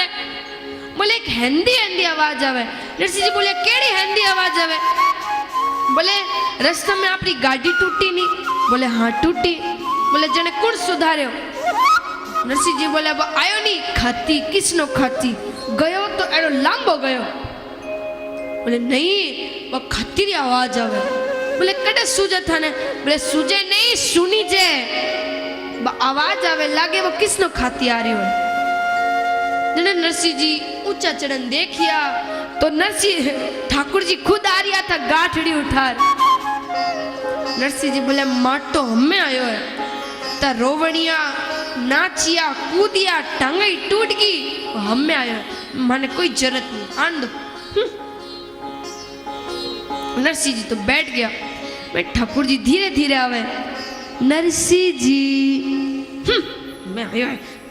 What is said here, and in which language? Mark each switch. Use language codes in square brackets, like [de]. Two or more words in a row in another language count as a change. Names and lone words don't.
[raj] बोले एक हिंदी हिंदी आवाज आवे। नरसिंह जी बोले केड़ी हिंदी आवाज आवे। बोले रास्ते में अपनी गाड़ी टूटी नहीं। बोले हाँ टूटी। बोले जने कुण सुधार्यो। नरसिंह जी बोले अब आयो नहीं खाती, किसनो खाती गयो तो एड़ो लांबो गयो। बोले नहीं वो खाती री आवाज आवे। बोले कड़े सूजे थाने। बोले सूजे नहीं सुनी जे आवाज आवे लागे वो किसनो खाती आ रही हो। जने नरसिंह जी ऊंचा चढ़न देखिया तो नरसिंह ठाकुर जी खुद आ रिया था गाठड़ी उठार। नरसिंह जी बोले माटो हमें आयो है, ता रोवणिया नाचिया कूदिया टांगई टूट गई हमें आयो है, माने कोई जरूरत नहीं आन दो। नरसिंह जी तो बैठ गया। मैं ठाकुर जी धीरे धीरे आवे। नरसिंह जी मैं आयो है।